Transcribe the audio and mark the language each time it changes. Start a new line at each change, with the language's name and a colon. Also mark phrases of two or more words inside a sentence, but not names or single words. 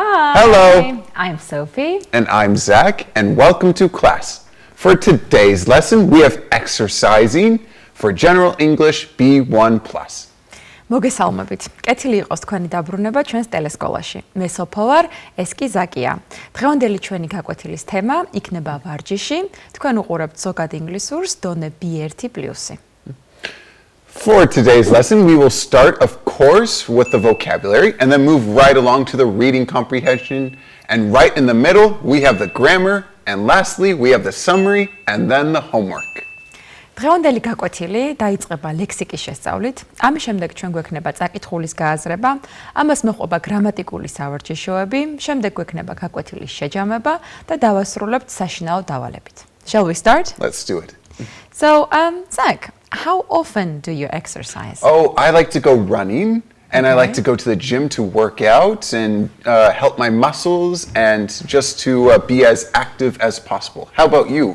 English: Hi. Hello. I'm Sophie. And I'm Zach, and welcome to class. For today's lesson, we have exercising for General English B1+.
Georgian: მოგესალმებით. კეთილი იყოს თქვენი დაბრუნება ჩვენს ტელესკოლაში. მე სოფო ვარ, ეს კი ზაკია. დღევანდელი ჩვენი გაკვეთილის თემა იქნება ვარჯიში. თქვენ უყურებთ ზოგადი ინგლისურს დონე B1+.
English: For today's lesson, we will start, of course, with the vocabulary and then move right along to the reading comprehension. And right in the middle, we have the grammar. And lastly, we have the summary and then the homework.
Georgian: დღევანდელი გაკვეთილი დაიწყება ლექსიკის შესწავლით. ამის შემდეგ ჩვენ გვექნება წაკითხულის გააზრება, ამას მოჰყვება გრამატიკული სავარჯიშოები, შემდეგ გვექნება გაკვეთილის შეჯამება და დავასრულებთ საშინაო დავალებით.
English: Shall we start? Let's do it. So, Zach, how often do you exercise? Oh, I like to go running, and I like to go to the gym to work out and help my muscles and just to be as active as possible. How about you?